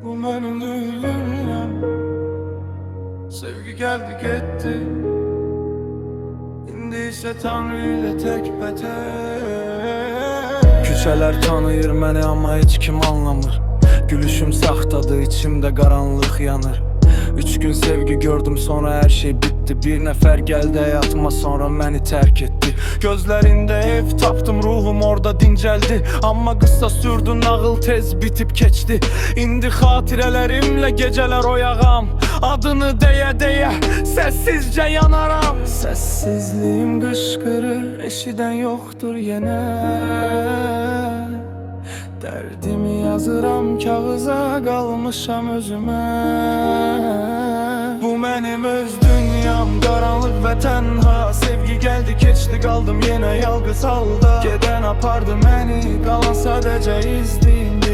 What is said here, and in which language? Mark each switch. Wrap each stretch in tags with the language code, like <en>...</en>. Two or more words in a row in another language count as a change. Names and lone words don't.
<tr>benim dünyam. Sevgi geldi gitti, İndi ise Tanrı ile tek beter.</tr> <az>Küçələr tanıyır məni amma heç kim anlamır. Gülüşüm saxtadır, içimdə qaranlıq yanır.</az> <tr>3 gün sevgi gördüm, sonra her şey bitti. Bir nefer geldi hayatıma, sonra beni terk etti. Gözlerinde ev tapdım, ruhum orada dinceldi. Amma kısa sürdü, nağıl tez bitip geçti. İndi hatirelerimle geceler oyağam. Adını deye deye sessizce yanaram. Sessizliğim qışqırır, eşiden yoktur yine.</tr> <az>Derdimi yazıram kağıza, qalmışam özümə. Bu mənim öz dünyam, qaranlıq və tənha. Sevgi geldi keçdi, qaldım yenə yalqız halda. Gedən apardı məni, qalan sadəcə izliyindi.</az>